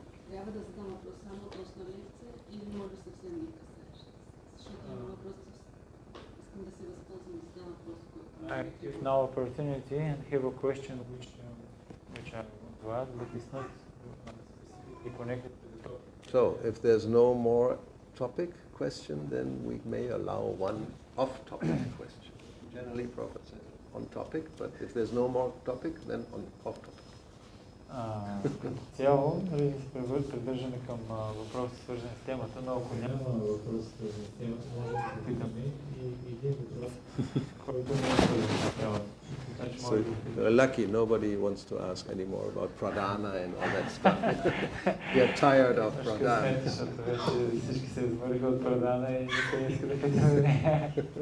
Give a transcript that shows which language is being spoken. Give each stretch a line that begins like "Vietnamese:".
Bulgarian: Трябва да задам въпрос само относно лекция или може съвсем не касаещ? Защото има въпрос, искам да се възползвам да задам въпрос,
English: I give now opportunity and have a question which I want to ask, but it's not specifically connected to the topic. So, if there's no more question, then we may allow one off-topic question. Generally, Prophet says on topic, but if there's no more topic, then on off-topic.
Bulgarian: Като цяло, се придържаме към въпроси, свързани с темата, но ако няма въпроси, свързани с темата, може да се питаме и един въпрос, който не е свързан с темата.
English: So you're lucky, nobody wants to ask anymore about pradana and all that stuff. You're tired of pradana.
Bulgarian: Всички се измориха от прадана и никой не иска да питаме.